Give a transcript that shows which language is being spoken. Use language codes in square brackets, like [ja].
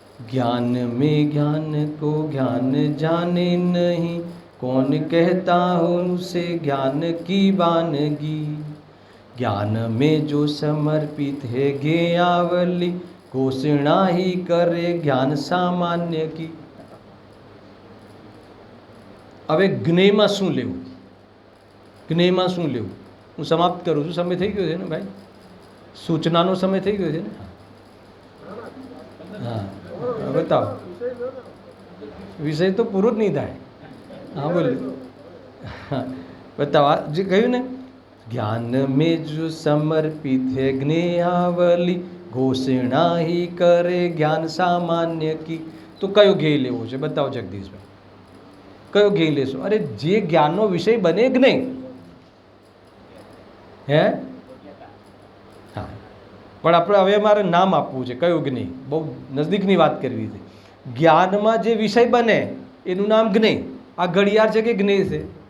[hi] ज्ञान में ज्ञान को ज्ञान जाने नहीं, कौन कहता हूँ उसे ज्ञान की वानगी. ज्ञान में जो समर्पित है ज्ञेयावली घोषणा ही करे ज्ञान सामान्य की। [gu] હવે જ્ઞેયમાં શું લેવું, જ્ઞેયમાં શું લેવું, હું સમાપ્ત કરું છું. સમય થઈ ગયો છે ને ભાઈ, સૂચનાનો સમય થઈ ગયો છે ને. હા બતાવો, વિષય તો પૂરો જ નહીં થાય. હા બોલો, હા બતાવો. જે કહ્યું ને, [hi] ज्ञान में जो समर्पित है ज्ञेयावली घोषणा ही करे ज्ञान सामान्य की. [gu] તો કયો જ્ઞેય લેવો છે બતાવો જગદીશભાઈ, કયો જ્ઞેય લેશો? અરે જે જ્ઞાનનો વિષય બને કે નહીં, હે? હા, પણ આપણે હવે મારે નામ આપવું છે. કયું જ્ઞેય? બહુ નજદીકની વાત કરવી છે. જ્ઞાનમાં જે વિષય બને એનું નામ જ્ઞેય. આ ઘડિયાળ છે કે જ્ઞેય છે?